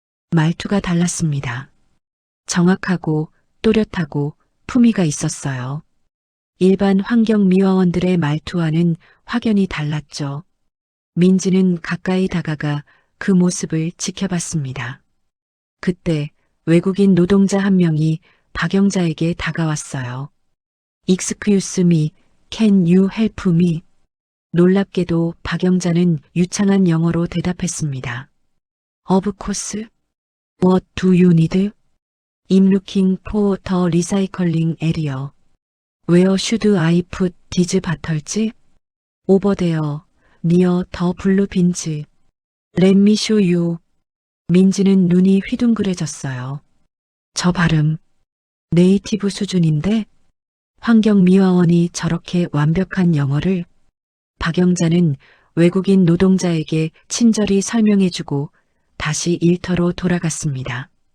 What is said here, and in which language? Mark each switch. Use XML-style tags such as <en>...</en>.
<ko>말투가 달랐습니다. 정확하고 또렷하고 품위가 있었어요. 일반 환경미화원들의 말투와는 확연히 달랐죠. 민지는 가까이 다가가 그 모습을 지켜봤습니다. 그때 외국인 노동자 한 명이 박영자에게 다가왔어요.</ko> <en>Excuse me, can you help me?</en> <ko>놀랍게도 박영자는 유창한 영어로 대답했습니다.</ko> <en>Of course. What do you need? I'm looking for the recycling area. Where should I put these bottles? Over there, near the blue bins. Let me show you.</en> <ko>민지는 눈이 휘둥그레졌어요. 저 발음, 네이티브 수준인데? 환경미화원이 저렇게 완벽한 영어를. 박영자는 외국인 노동자에게 친절히 설명해주고 다시 일터로 돌아갔습니다.</ko>